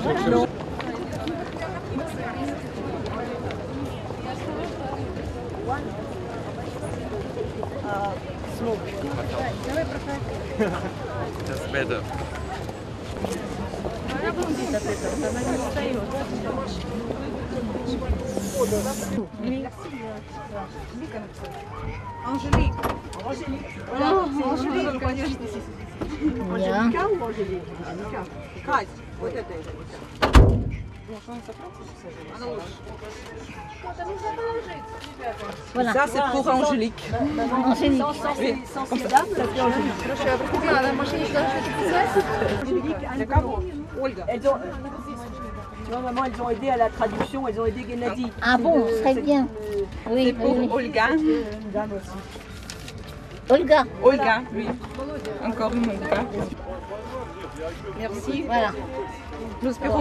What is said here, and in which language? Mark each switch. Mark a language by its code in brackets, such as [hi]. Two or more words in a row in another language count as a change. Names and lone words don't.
[ru] Давай проходи. [en] That's better. [ru] Она будет от этого, она не устает. Анжелик. Анжелика, конечно. Анжелика [fr] ou Angélique? [ru] Кать, вот это. [fr] Voilà. Ça, c'est pour Angélique. Angélique. [ru] Хорошо, я просто знаю, на машине что-то писать. Для кого? Ольга. [fr] Tu vois, maman, elles ont aidé à la traduction, elles ont aidé Gennady. Ah bon, très bien. Oui, C'est pour oui. Olga. Olga. Olga, oui. Encore une Olga. Merci. Voilà. Nous espérons